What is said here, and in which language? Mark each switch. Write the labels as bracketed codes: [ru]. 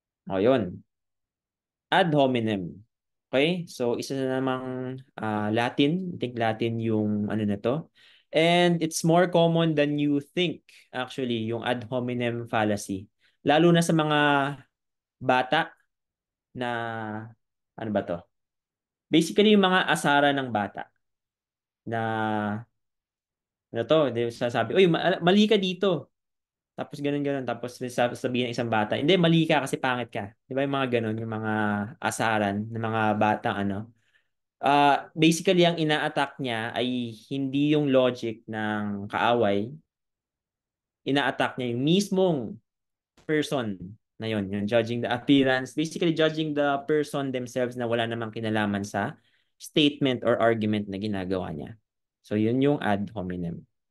[tl] O yun, ad hominem. Okay? So, isa na namang Latin. I think Latin yung ano na to. [en] And it's more common than you think, actually, yung ad hominem fallacy. [tl] Lalo na sa mga bata na, ano ba to? Basically, yung mga asara ng bata na, ano to, sasabi, uy, mali ka dito. Tapos ganun ganun. Tapos sabihin ng isang bata, hindi, mali ka kasi pangit ka. Di ba yung mga ganun, yung mga asaran ng mga batang ano. Basically, ang ina-attack niya ay hindi yung logic ng kaaway. Ina-attack niya yung mismong person na yun. Yung [en] judging the appearance. [tl] Basically, [en] judging the person themselves [tl] na wala namang kinalaman sa statement or argument na ginagawa niya. So, yun yung ad hominem.